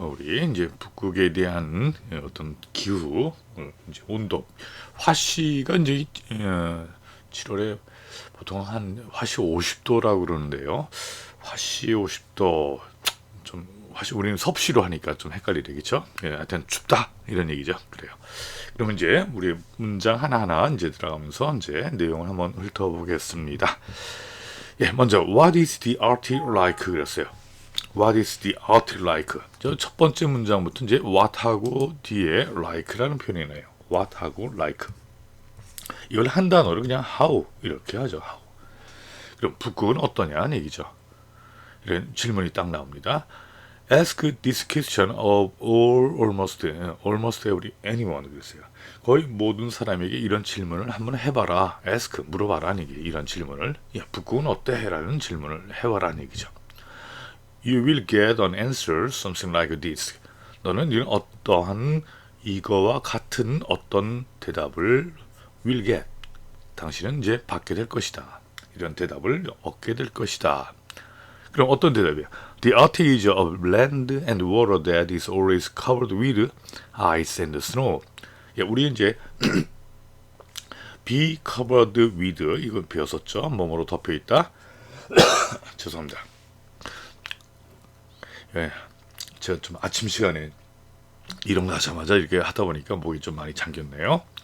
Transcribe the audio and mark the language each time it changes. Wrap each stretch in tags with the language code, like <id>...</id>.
<ko>우리 이제 북극에 대한 어떤 기후, 이제 온도, 화씨가 이제 7월에 보통 한 화씨 50도라고 그러는데요. 화씨 50도 좀 화씨 우리는 섭씨로 하니까 좀 헷갈리게 그죠? 예, 하여튼 춥다 이런 얘기죠. 그래요. 그러면 이제 우리 문장 하나하나 이제 들어가면서 이제 내용을 한번 훑어보겠습니다. 예, 먼저</ko> <en>What is the Arctic like?</en> <ko>그랬어요.</ko> <en>What is the Arctic like?</en> <ko>저 첫 번째 문장부터 이제 what하고 뒤에 like라는 표현이 나요.</ko> <en>what하고 like.</en> <ko>이걸 한 단어로 그냥 how 이렇게 하죠.</ko> <en>how.</en> <ko>그럼 북극은 어떠냐는 얘기죠. 이런 질문이 딱 나옵니다.</ko> <en>Ask this question of almost every anyone</en> <ko>그랬어요. 거의 모든 사람에게 이런 질문을 한번 해봐라. ask 물어봐라는 얘기. 이런 질문을 야 북극은 어때?라는 질문을 해봐라는 얘기죠.</ko> <en>You will get an answer something like this.</en> <ko>너는 이런 어떠한 이거와 같은 어떤 대답을</ko> <en>will get.</en> <ko>당신은 이제 받게 될 것이다. 이런 대답을 얻게 될 것이다. 그럼 어떤 대답이야?</ko> <en>The Arctic is a land and water that is always covered with ice and snow.</en> <ko>예, 우리 이제</ko> <en>be covered with</en> <ko>이거 배웠었죠? 뭐뭐로 덮여 있다. 죄송합니다. 예, 제가 좀 아침 시간에 일어나자마자 이렇게 하다 보니까 목이 좀 많이 잠겼네요.</ko>